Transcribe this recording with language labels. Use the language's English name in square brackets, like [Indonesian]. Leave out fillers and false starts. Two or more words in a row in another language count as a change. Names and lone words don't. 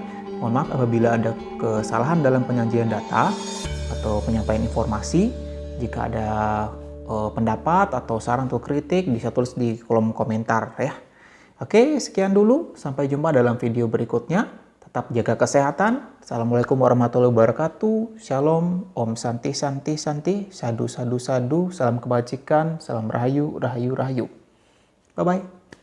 [Indonesian] Mohon maaf apabila ada kesalahan dalam penyajian data atau penyampaian informasi. Jika ada pendapat atau saran atau kritik bisa tulis di kolom komentar ya. Oke, sekian dulu. Sampai jumpa dalam video berikutnya. Tetap jaga kesehatan. [Arabic] السلام عليكم ورحمة الله وبركاته. [Indonesian] Shalom, [Sanskrit] ॐ शान्ति शान्ति शान्ति साधु साधु साधु [Indonesian] Sadu, salam kebajikan, salam rahayu, rahayu, rahayu. [English] Bye-bye.